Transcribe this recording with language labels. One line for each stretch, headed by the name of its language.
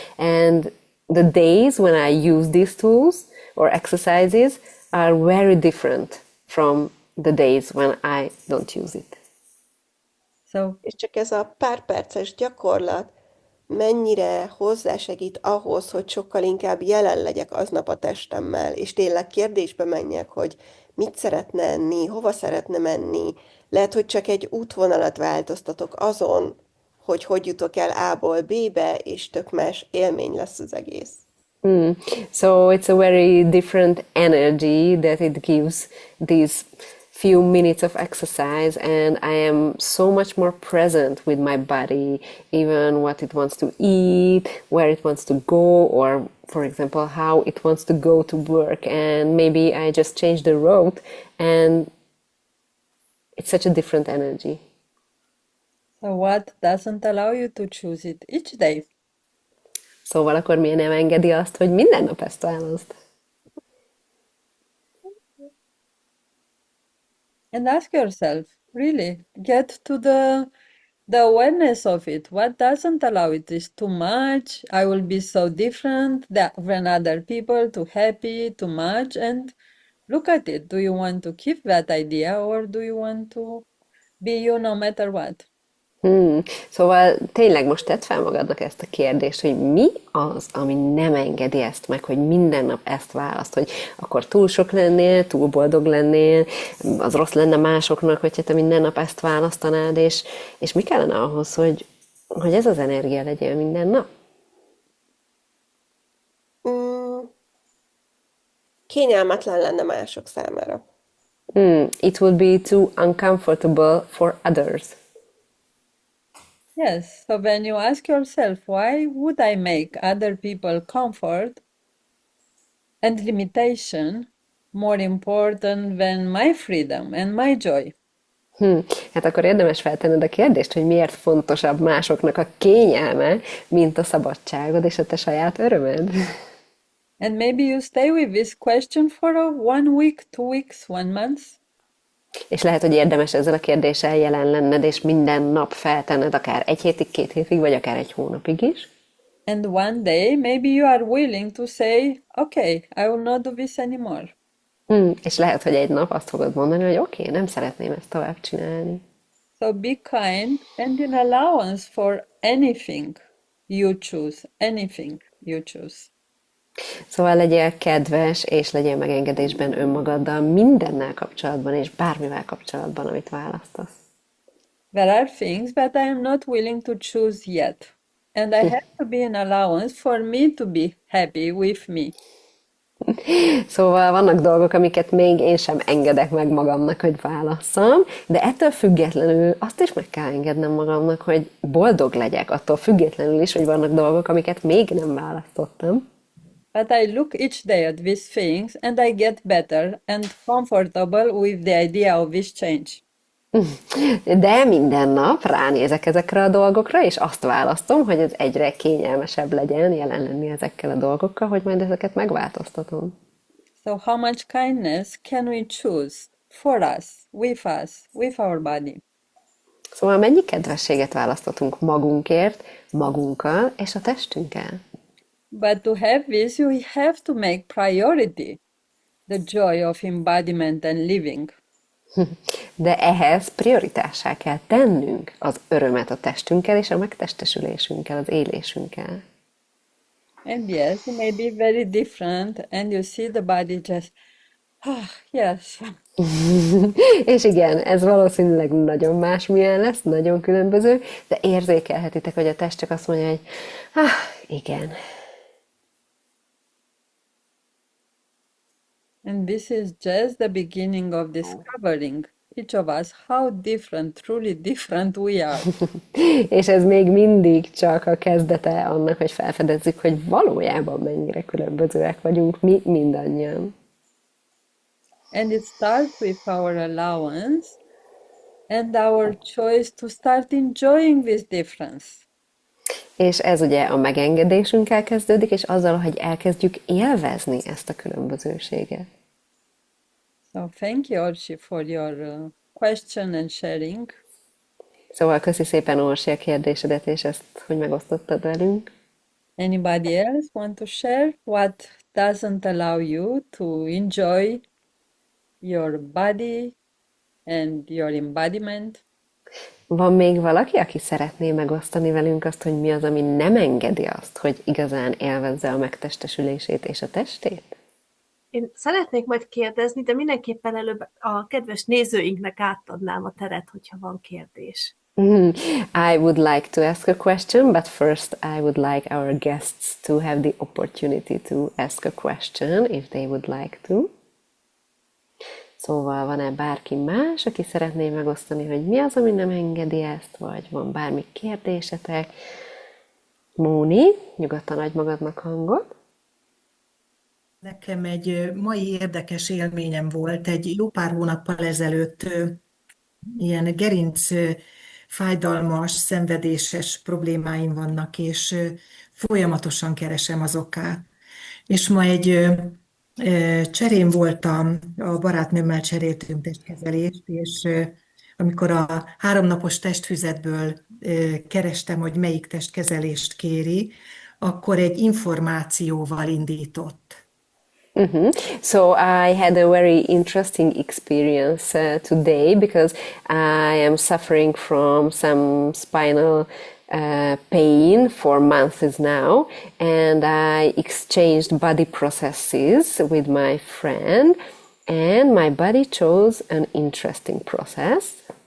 English: And the days when I use these tools or exercises are very different from the days when I don't use it. So
Hungarian: És csak ez a pár perces gyakorlat mennyire hozzásegít ahhoz, hogy sokkal inkább jelen legyek aznap a testemmel, és tényleg kérdésbe menjek, hogy mit szeretne enni, hova szeretne menni. Lehet, hogy csak egy útvonalat változtatok azon, hogy hogy jutok el A-ból B-be, és tök más élmény lesz az egész.
English: So it's a very different energy that it gives these few minutes of exercise, and I am so much more present with my body, even what it wants to eat, where it wants to go, or for example, how it wants to go to work, and maybe I just change the route, and it's such a different energy. So what doesn't allow you to choose it each day?
Hungarian: Szóval akkor miért nem engedi azt, hogy minden nap ezt választ?
English: And ask yourself, really, get to the awareness of it. What doesn't allow it is too much. I will be so different than other people, too happy, too much. And look at it. Do you want to keep that idea or do you want to be you no matter what?
Hungarian: Szóval tényleg most tedd fel magadnak ezt a kérdést, hogy mi az, ami nem engedi ezt meg, hogy minden nap ezt választ, hogy akkor túl sok lennél, túl boldog lennél, az rossz lenne másoknak, hogyha te minden nap ezt választanád, és mi kellene ahhoz, hogy ez az energia legyen minden nap? Kényelmetlen lenne mások számára.
English: It would be too uncomfortable for others. Yes, so when you ask yourself, why would I make other people comfort and limitation more important than my freedom and my joy?
Hungarian: Hát akkor érdemes feltenned a kérdést, hogy miért fontosabb másoknak a kényelme, mint a szabadságod és a te saját örömed.
English: And maybe you stay with this question for 1 week, 2 weeks, 1 month.
Hungarian: És lehet, hogy érdemes ezzel a kérdéssel jelen lenned, és minden nap feltenned akár 1 hétig, 2 hétig, vagy akár 1 hónapig is.
English: And one day, maybe you are willing to say, okay, I will not do this anymore.
Hungarian: És lehet, hogy egy nap azt fogod mondani, hogy oké, nem szeretném ezt tovább csinálni.
English: So be kind and in allowance for anything you choose, anything you choose.
Hungarian: Szóval legyél kedves, és legyél megengedésben önmagaddal mindennel kapcsolatban, és bármivel kapcsolatban, amit választasz.
English: There are things that I am not willing to choose yet, and I have to be an allowance for me to be happy with me.
Hungarian: Szóval vannak dolgok, amiket még én sem engedek meg magamnak, hogy válasszam, de ettől függetlenül azt is meg kell engednem magamnak, hogy boldog legyek, attól függetlenül is, hogy vannak dolgok, amiket még nem választottam.
English: But I look each day at these things and I get better and comfortable with the idea of this change.
Hungarian: De minden nap ránézek ezekre a dolgokra, és azt választom, hogy ez egyre kényelmesebb legyen jelen lenni ezekkel a dolgokkal, hogy majd ezeket megváltoztatom.
English: So how much kindness can we choose for us, with our body?
Hungarian: Szóval mennyi kedvességet választhatunk magunkért, magunkkal és a testünkkel?
English: But to have this, you have to make priority the joy of embodiment and living.
Hungarian: De ehhez prioritássá kell tennünk az örömet a testünkkel és a megtestesülésünkkel, az élésünkkel.
English: And yes, it may be very different, and you see the body just, yes.
Hungarian: És igen, ez valószínűleg nagyon másmilyen lesz, nagyon különböző, de érzékelhetitek, hogy a test csak azt mondja, hogy igen.
English: And this is just the beginning of discovering each of us how different, truly different we are.
Hungarian: És ez még mindig csak a kezdete annak, hogy felfedezzük, hogy valójában mennyire különbözőek vagyunk mi mindannyian.
English: And it starts with our allowance and our choice to start enjoying this difference.
Hungarian: És ez ugye a megengedésünkkel kezdődik, és azzal, hogy elkezdjük élvezni ezt a különbözőséget.
English: So thank you, Orsi, for your question and sharing.
Hungarian: Szóval köszi szépen, Orsi, a kérdésedet, és ezt, hogy megosztottad velünk.
English: Anybody else want to share what doesn't allow you to enjoy your body and your embodiment?
Hungarian: Van még valaki, aki szeretné megosztani velünk azt, hogy mi az, ami nem engedi azt, hogy igazán élvezze a megtestesülését és a testét? Én szeretnék majd kérdezni, de mindenképpen előbb a kedves nézőinknek átadnám a teret, hogyha van kérdés.
English: I would like to ask a question, but first I would like our guests to have the opportunity to ask a question, if they would like to.
Hungarian: Szóval van-e bárki más, aki szeretné megosztani, hogy mi az, ami nem engedi ezt, vagy van bármi kérdésetek? Móni, nyugodtan adj magadnak hangot. Nekem egy mai érdekes élményem volt. Egy jó pár hónappal ezelőtt ilyen gerinc fájdalmas, szenvedéses problémáim vannak, és folyamatosan keresem az okát. És ma egy cserén voltam, a barátnőmmel cseréltünk testkezelést, és amikor a 3 napos testfüzetből kerestem, hogy melyik testkezelést kéri, akkor egy információval indított.
English: So I had a very interesting experience today because I am suffering from some spinal pain for months now, and I exchanged body processes with my friend, and my body chose an interesting process.